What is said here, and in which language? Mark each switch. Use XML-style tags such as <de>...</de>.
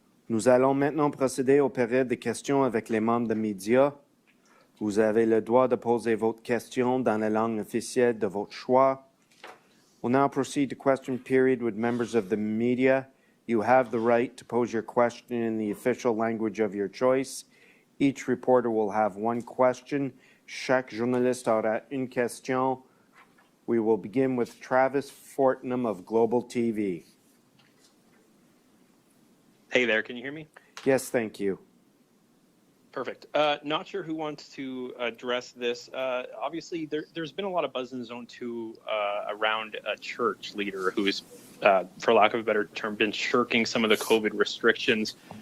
<fr>Nous allons maintenant procéder au période de questions avec les membres des médias. Vous avez le droit de poser votre question dans la langue officielle de votre choix.</fr> <en>We'll now proceed to question period with members of the media. You have the right to pose your question in the official language of your choice. Each reporter will have one question.</en> <fr>Chaque journaliste aura une question.</fr> <en>We will begin with Travis Fortnum of Global TV. Hey there, can you hear me? Yes, thank you. Perfect. Not sure who wants to address this. Obviously, there's been a lot of buzz in Zone 2 around a church leader who's, for lack of a better term, been shirking some of the COVID restrictions.</en>